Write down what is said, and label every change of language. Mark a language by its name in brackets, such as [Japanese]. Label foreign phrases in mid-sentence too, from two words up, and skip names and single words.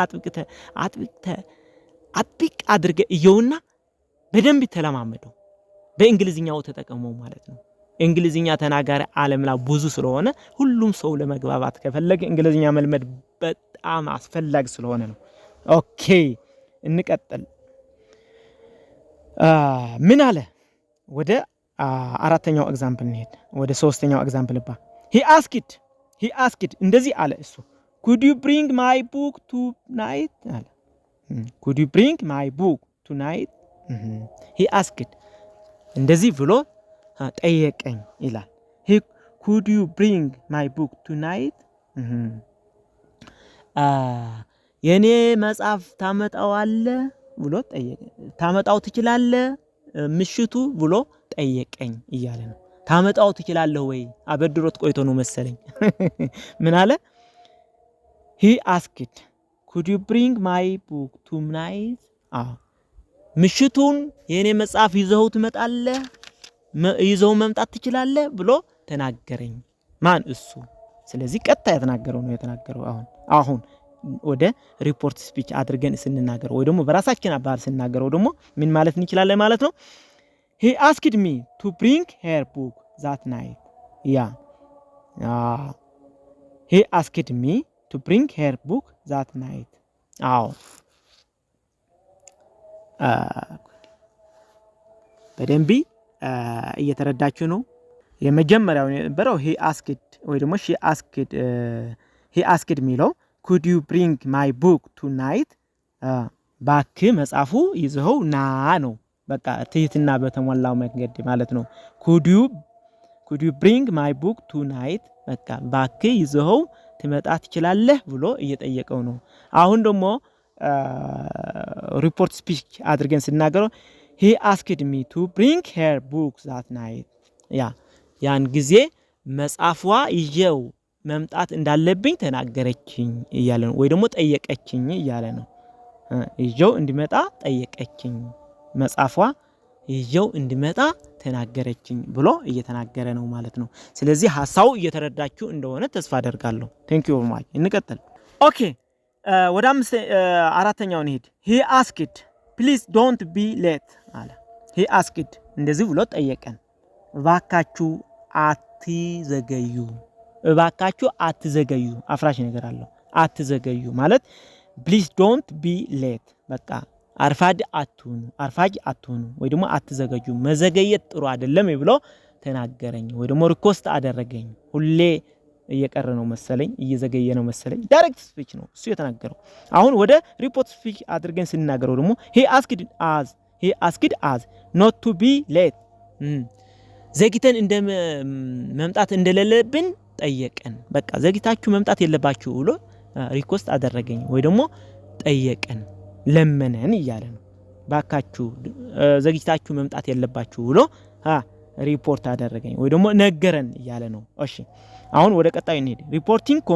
[Amharic] አጥብቅ አድርገ እየውና በደንብ ተለማመደው በእንግሊዝኛው ተጠቀመው ማለት ነው እንግሊዝኛ ተናጋሪ ዓለም ላይ ብዙ ስለሆነ ሁሉም ሰው ለመግባባት ከፈለገ እንግሊዝኛ መልመድ በጣም አስፈላጊ ስለሆነ ነው ኦኬ እንቀጥል ምን አለ ወደ አራተኛው ኤግዛምፕል እንሄድ ወደ ሶስተኛው ኤግዛምፕል [English] he asked [Amharic] እንደዚህ አለ እሱ [English] could you bring my book tonight አለ። could you bring my book tonight he asked [Amharic] እንደዚህ ብሎ ጠየቀኝ ይላል። [English] he could you bring my book tonight [Amharic] የኔ መጽሐፍ ታመጣዋለህ ብሎ ጠየቀ። ታመጣው ትችላለህ ምሽቱ ብሎ ጠየቀኝ እያለ ነው። ታመጣው ትችላለህ ወይ? አበድሮት ቆይቶ ነው መሰለኝ። ምን አለ? [English] he asked could you bring my book tonight [Amharic] ምሽቱን የኔ መጽሐፍ ይዘው ትመጣለህ ይዘው መምጣት ትችላለህ ብሎ ተናገረኝ። ማን? እሱ። ስለዚህ ቀጥታ የተናገረው አሁን ወደ [English] report speech [Amharic] አድርገን ስንናገረው ወይ ደግሞ በራሳችን አባል ስንናገረው ደግሞ ምን ማለት እንችላለን ማለት ነው? [English] he asked me to bring her book that night he asked me to bring her book that night [Amharic] በደንብ እየተረዳችሁ ነው። የመጀመሪያው የነበረው [English] he asked [Amharic] ወይ ደግሞ [English] he asked [Amharic] ሚለው [English] could you bring my book tonight [Amharic] ባክ መጽሐፉ ይዘው ና ነው። በቃ ትህትና በተሞላው መንገድ ማለት ነው። [English] could you bring my book tonight [Amharic] በቃ ባክ ይዘው ትመጣ ትችላለህ ብሎ እየጠየቀው ነው። አሁን ደግሞ [English] report speech [Amharic] አድርገን ስናገረው [English] he asked me to bring her book that night [Amharic] ያን ጊዜ መጽሐፏ ይዤው መምጣት እንዳለብኝ ተናገረችኝ እያለ ነው። ወይ ደግሞ ጠየቀችኝ እያለ ነው። ይዤው እንዲመጣ ጠየቀችኝ፣ መጽሐፏ ይዤው እንዲመጣ ተናገረችኝ ብሎ እየተናገረ ነው ማለት ነው። ስለዚህ ሐሳቡ እየተረዳችሁ እንደሆነ ተስፋ አደርጋለሁ። [English] thank you much። [Amharic] እንቀጥል። ኦኬ ወደ አራተኛው እንሂድ። [English] he asked please don't be late [Amharic] አለ። [English] he asked [Amharic] እንደዚህ ብሎ ጠየቀን። እባካችሁ አትዘገዩ። አፍራሽ ነገር አለው። አትዘገዩ ማለት [English] please don't be late [Amharic] በቃ አርፋጅ አትሁኑ ወይ ደግሞ አትዘገዩ። መዘገየት ጥሩ አይደለም ብሎ ተናገረኝ ወይ ደግሞ ሪኮስት አደረገኝ። ሁሌ እየቀረ ነው መሰለኝ፣ እየዘገየ ነው መሰለኝ። [English] direct speech [Amharic] ነው እሱ የተናገረው። አሁን ወደ [English] report speech [Amharic] አድርገን ስንናገረው ደግሞ [English] he asked us not to be late [Amharic] ዘግይተን መምጣት እንደሌለብን ጠየቀን። በቃ ዘግይታችሁ መምጣት የለባችሁ ብሎ ሪኮስት አደረገኝ ወይ ደግሞ ጠየቀን፣ ለመነን እያለ ነው። ባካችሁ ዘግይታችሁ መምጣት የለባችሁ ብሎ ሪፖርት አደረገኝ ወይ ደግሞ ነገረን እያለ ነው። እሺ አሁን ወደ ቀጣዩ እንሂድ። ሪፖርቲንግ